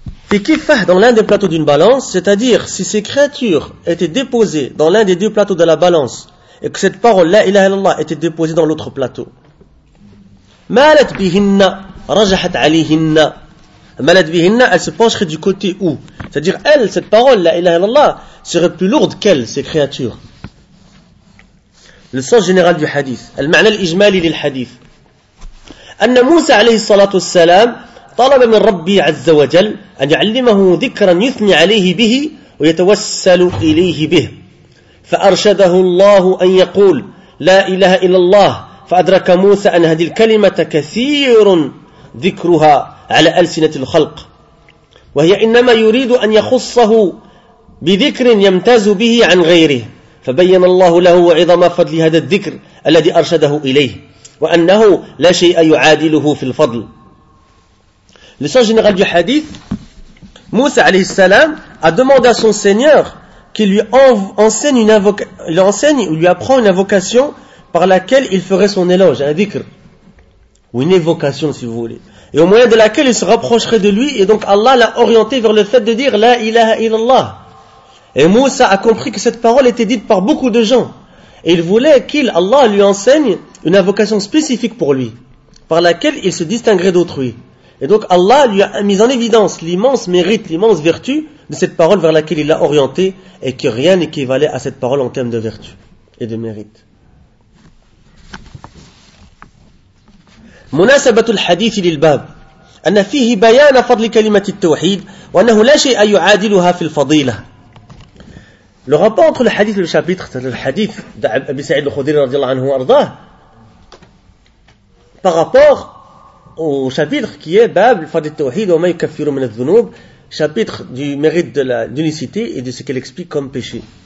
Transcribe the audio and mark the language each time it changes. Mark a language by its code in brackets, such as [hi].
[ar] في كفة [fr] dans l'un des plateaux d'une balance c'est-à-dire si ces créatures étaient déposées dans l'un des deux plateaux de la balance et que cette parole [ar] لا إله إلا الله [fr] était déposée dans l'autre plateau [ar] مالت بهن رجحت عليهن مالت بهن [fr] elle se pencherait du côté où c'est-à-dire elle cette parole لا إله إلا الله serait plus lourde qu'elle ces créatures. Le sens général du hadith, le [ar] معنى الإجمالي للحديث. أن موسى عليه الصلاة والسلام طلب من ربي عز وجل أن يعلمه ذكرا يثني عليه به ويتوسل إليه به. فأرشده الله أن يقول لا إله إلا الله فأدرك موسى أن هذه الكلمة كثير ذكرها على ألسنة الخلق. وهي إنما يريد أن يخصه بذكر يمتاز به عن غيره. فبين الله له وعظم فضل هذا الذكر الذي أرشده إليه وأنه لا شيء يعادله في الفضل. [fr] Le sens général du hadith, Moussa alayhi salam a demandé à son Seigneur qu'il lui enseigne une invocation, lui apprend une invocation par laquelle il ferait son éloge, un dhikr, ou une évocation si vous voulez, et au moyen de laquelle il se rapprocherait de lui, et donc Allah l'a orienté vers le fait de dire La ilaha illallah. Et Moussa a compris que cette parole était dite par beaucoup de gens. Et il voulait qu'il, Allah, lui enseigne une invocation spécifique pour lui, par laquelle il se distinguerait d'autrui. Et donc Allah lui a mis en évidence l'immense mérite, l'immense vertu de cette parole vers laquelle il l'a orienté, et que rien n'équivalait à cette parole en termes de vertu et de mérite. [ar] مناسبه الحديث للباب ان فيه بيان فضل كلمه التوحيد وانه لا شيء يعادلها في الفضيله. [fr] Le rapport entre le hadith et le chapitre, c'est le hadith d'Abi Saïd al-Khoudri radiallahu anhu arda, par rapport au chapitre qui est Bab al-Fadl al-Tawhid wa ma yukaffiru min al-dhunub, chapitre du mérite de l'unicité et de ce qu'elle explique comme péché.